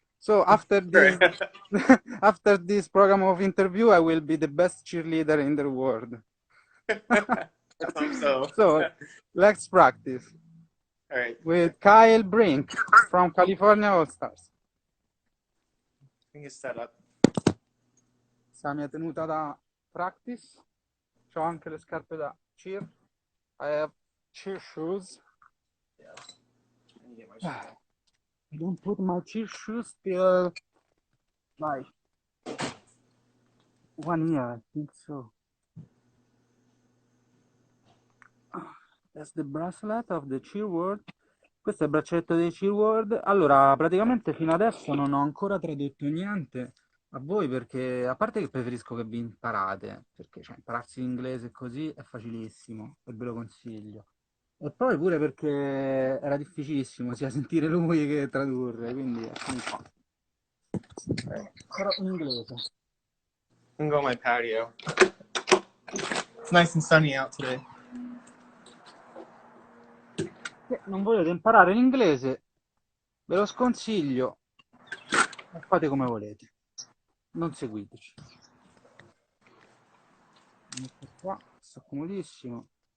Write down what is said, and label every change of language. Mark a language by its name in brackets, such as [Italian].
[English] So after this, after this program of interview, I will be the best cheerleader in the world. Let's hope so. So let's practice All right. with Kyle Brink from California All Stars. I think it's set up. [Italian] Questa è la mia tenuta da practice. C'ho anche le scarpe da cheer. [English] I have cheer shoes. Yeah. I need to get my shoes on. I don't put my cheer shoes till like 1 year, I think so. That's the bracelet of the cheer world. [Italian] Questo è il braccetto dei cheer world. Allora, praticamente fino adesso non ho ancora tradotto niente a voi perché, a parte che preferisco che vi imparate, perché cioè, impararsi l'inglese così è facilissimo e ve lo consiglio. E poi pure perché era difficilissimo sia sentire lui che tradurre, quindi eccomi qua. Però in inglese. [English] I'm gonna go on my patio. It's nice and sunny out today. [Italian] Se non volete imparare l'inglese, ve lo sconsiglio, ma fate come volete. Non seguiteci. Metto qua, sto comodissimo.